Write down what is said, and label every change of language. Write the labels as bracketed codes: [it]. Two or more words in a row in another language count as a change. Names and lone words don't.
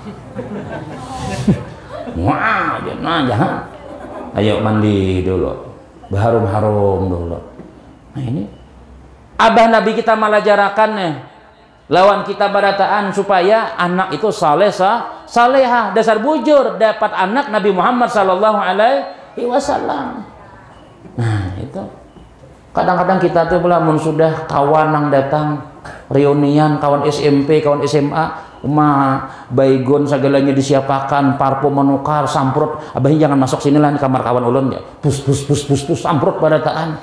[id] Wah, jangan. Ayo mandi dulu, harum-harum dulu. [bjn] Nah ini abah Nabi kita malah jarakannya lawan kita barataan supaya anak itu salehah, dasar bujur dapat anak Nabi Muhammad [ar] صلى الله عليه وسلم. [bjn] Nah itu kadang-kadang kita tuh belum sudah kawan yang datang reunian, kawan SMP, kawan SMA, baygon segalanya disiapakan, parfum menukar, samprot, abah jangan masuk sini lah di kamar kawan ulun ya, pus samprot barataan.